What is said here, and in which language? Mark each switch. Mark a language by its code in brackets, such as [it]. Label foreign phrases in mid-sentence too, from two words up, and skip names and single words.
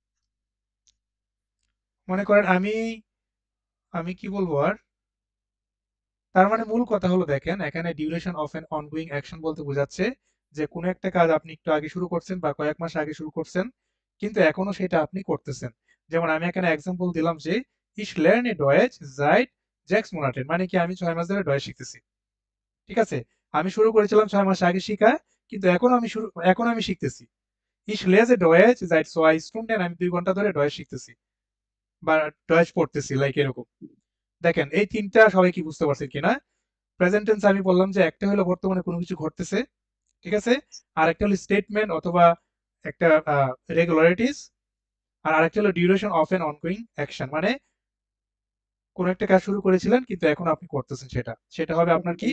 [bn] মনে করেন আমি আমি কি বলবো আর? তার মানে মূল কথা হলো দেখেন, এখানে [en] duration of an ongoing action [bn] বলতে বোঝাচ্ছে যে কোনো একটা কাজ আপনি একটু আগে শুরু করছেন বা কয়েক মাস আগে শুরু করছেন, কিন্তু এখনো সেটা আপনি করতেছেন। যেমন আমি এখানে এক্সাম্পল দিলাম যে [de] ich lerne Deutsch seit 6 Monaten, [bn] মানে কি আমি 6 মাস ধরে ডয়েচ শিখতেছি। ঠিক আছে? আমি শুরু করেছিলাম 6 মাস আগে শিখা, কিন্তু এখন আমি শিখতেছি। [de] Ich lese Deutsch seit 2 Stunden, [bn] আমি 2 ঘন্টা ধরে ডয়েচ শিখতেছি বা ডয়েচ পড়তেছি, লাইক এরকম। দেখেন এই তিনটা সবাই কি বুঝতে পারছেন কিনা? [en] present tense [bn] আমি বললাম যে একটা হলো বর্তমানে কোনো কিছু ঘটতেছে, ঠিক আছে, আর একটা হলো স্টেটমেন্ট অথবা একটা রেগুলারিটিস, আর আরেকটা হলো [en] duration of an ongoing action, [bn] মানে কোন একটা কাজ শুরু করেছিলেন কিন্তু এখন আপনি করতেছেন সেটা, সেটা হবে আপনার কি?